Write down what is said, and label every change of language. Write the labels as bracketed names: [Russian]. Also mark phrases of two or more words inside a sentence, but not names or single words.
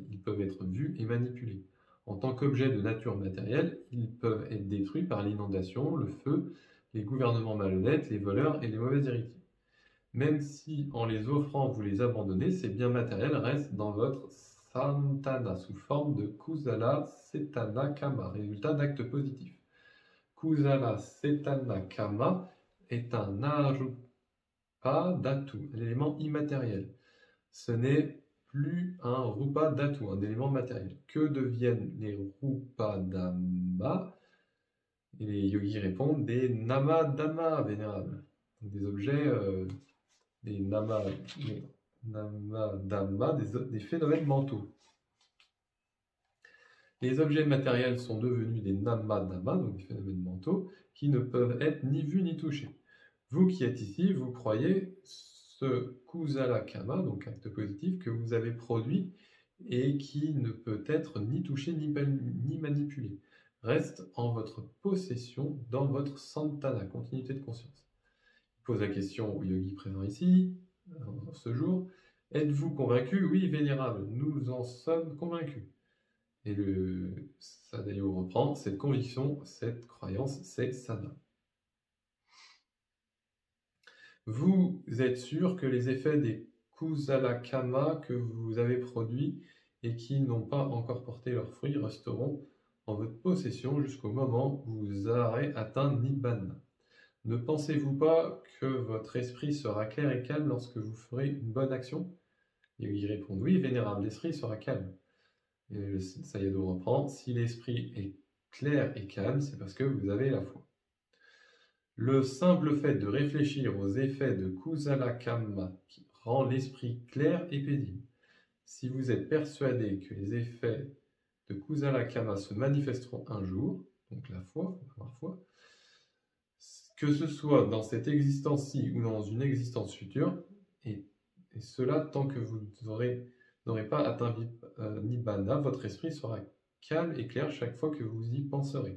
[French] Ils peuvent être vus et manipulés. En tant qu'objets de nature matérielle, ils peuvent être détruits par l'inondation, le feu, les gouvernements malhonnêtes, les voleurs et les mauvais héritiers. Même si en les offrant vous les abandonnez, ces biens matériels restent dans votre santana sous forme de [Pali] kusala setana kama, [French] résultat d'actes positifs. [Pali] Kusala setana kama [French] est un [Pali] arupa dhatu, [French] un élément immatériel. Ce n'est plus un [Pali] rupa dhatu, [French] un élément matériel. Que deviennent les [Pali] rupa dhamma? [French] Et les yogis répondent des [Pali] nama dhamma [French] vénérables, donc des objets, des [Pali] nama dhamma, [French] des phénomènes mentaux. Les objets matériels sont devenus des [Pali] nama dhamma, [French] donc des phénomènes mentaux, qui ne peuvent être ni vus ni touchés. Vous qui êtes ici, vous croyez ce [Pali] kusala kama, [French] donc acte positif, que vous avez produit et qui ne peut être ni touché ni manipulé, reste en votre possession dans votre santana, continuité de conscience. Il pose la question au yogi présent ici, ce jour, êtes-vous convaincu? Oui, vénérable, nous en sommes convaincus. Et le Sadayo reprend, cette conviction, cette croyance, c'est Sana. Vous êtes sûr que les effets des [Pali] kusala kama [French] que vous avez produits et qui n'ont pas encore porté leurs fruits resteront en votre possession jusqu'au moment où vous aurez atteint Nibbana. Ne pensez-vous pas que votre esprit sera clair et calme lorsque vous ferez une bonne action? Et il répond, oui, vénérable, l'esprit sera calme. Et le Sayadaw reprend, si l'esprit est clair et calme, c'est parce que vous avez la foi. Le simple fait de réfléchir aux effets de [Pali] kusala kama [French] qui rend l'esprit clair et paisible. Si vous êtes persuadé que les effets de [Pali] kusala kama [French] se manifesteront un jour, donc la foi, avoir foi, que ce soit dans cette existence-ci ou dans une existence future, et cela tant que vous n'aurez pas atteint Nibbana, votre esprit sera calme et clair chaque fois que vous y penserez.